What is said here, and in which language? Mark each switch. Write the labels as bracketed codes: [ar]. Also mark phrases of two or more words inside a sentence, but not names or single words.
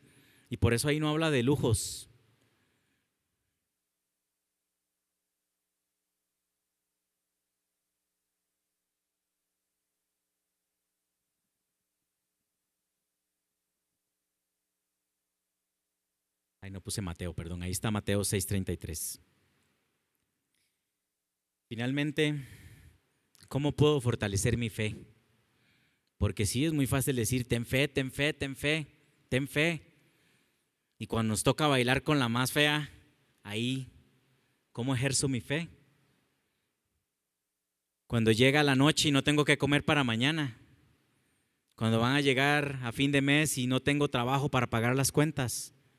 [es] Y por eso ahí no habla de lujos. Ahí no puse Mateo, perdón, ahí está Mateo 6:33. Finalmente, ¿cómo puedo fortalecer mi fe? Porque sí, es muy fácil decir, ten fe, ten fe, ten fe, ten fe. Y cuando nos toca bailar con la más fea, ahí, ¿cómo ejerzo mi fe? Cuando llega la noche y no tengo que comer para mañana. Cuando van a llegar a fin de mes y no tengo trabajo para pagar las cuentas.